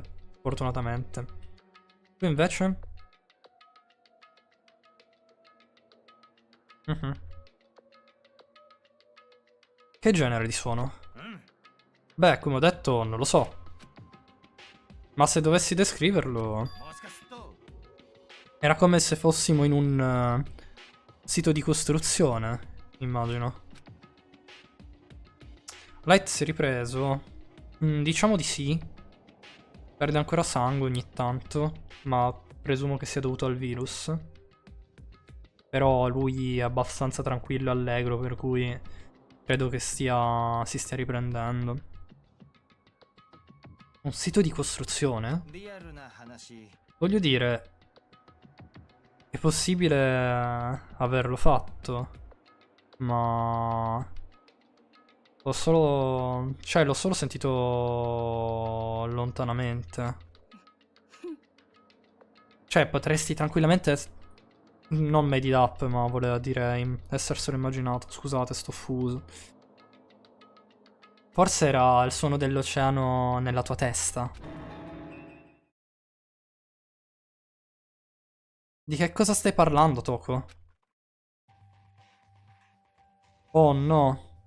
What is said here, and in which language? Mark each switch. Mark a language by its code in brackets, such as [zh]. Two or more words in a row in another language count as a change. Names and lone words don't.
[it] Fortunatamente. Tu invece? Mhm. Che genere di suono? [ja] うん [it] Beh, come ho detto, non lo so. Ma se dovessi descriverlo, [ja] もしかすると [it] era come se fossimo in un sito di costruzione, immagino. Light si è ripreso. Diciamo di sì. Perde ancora sangue ogni tanto, ma presumo che sia dovuto al virus. Però lui è abbastanza tranquillo e allegro, per cui credo che si stia riprendendo. Un sito di costruzione? [ja] リアルな話 [it] Voglio dire, è possibile averlo fatto, ma l'ho solo sentito lontanamente. Cioè, potresti tranquillamente non [en] made it up, [it] ma voleva dire esserselo immaginato. Scusate, sto fuso. Forse era il suono dell'oceano nella tua testa. Di che cosa stai parlando, Toko? Oh no.